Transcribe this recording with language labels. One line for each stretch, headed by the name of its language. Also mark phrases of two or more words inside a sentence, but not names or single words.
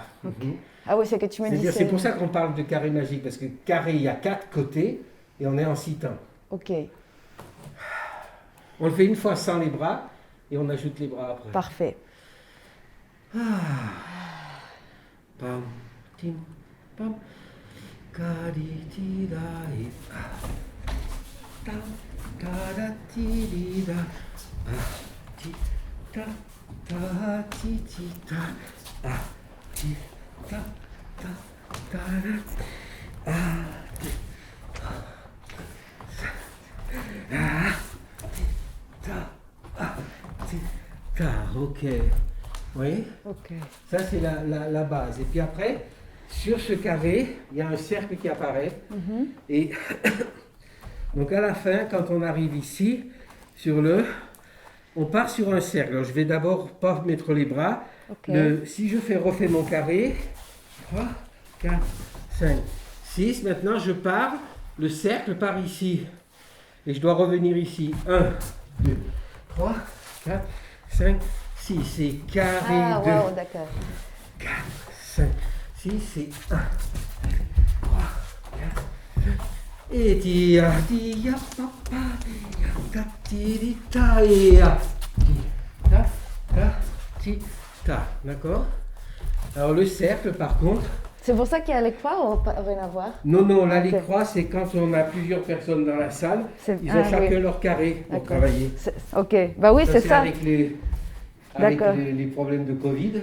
French: Ah oui, c'est que tu me dis. C'est-à-dire, c'est pour ça qu'on parle de carré magique, parce que carré, il y a 4 côtés, et on est en 6 temps. Ok, On le fait une fois sans les bras, et on ajoute les bras après. parfait. Pam, tim, pam. Kari, ti, da, i, ah. Ta, ta, da, ti, di, da. Ah, ti, ta, ti, ta. Ah, ti, ta, da. Ah, ti, ah, ti, ta, ok. Oui. Ok. Ça, c'est la base. Et puis après, sur ce carré, il y a un cercle qui apparaît. Et donc à la fin, quand on arrive ici, on part sur un cercle. Alors, je vais d'abord pas mettre les bras. Ok. Si je refais mon carré, 3, 4, 5, 6. Maintenant, je pars, le cercle part ici. Et je dois revenir ici. 1, 2, 3, 4, 5, 6. C'est carré Ah, 2. wow, d'accord. 4, 5, 6, c'est 1, 3, 4, 5. Et tia, tia, papa, tia, ti, ta, ya, ti, ta. D'accord? Alors le cercle, par contre, C'est pour ça qu'il y a les croix ou rien à voir? non, là les Ok. croix, c'est quand on a plusieurs personnes dans la salle, C'est- ils ont ah, chacun oui. leur carré pour D'accord. travailler. Ok, bah oui, c'est ça. Avec les D'accord. les problèmes de Covid.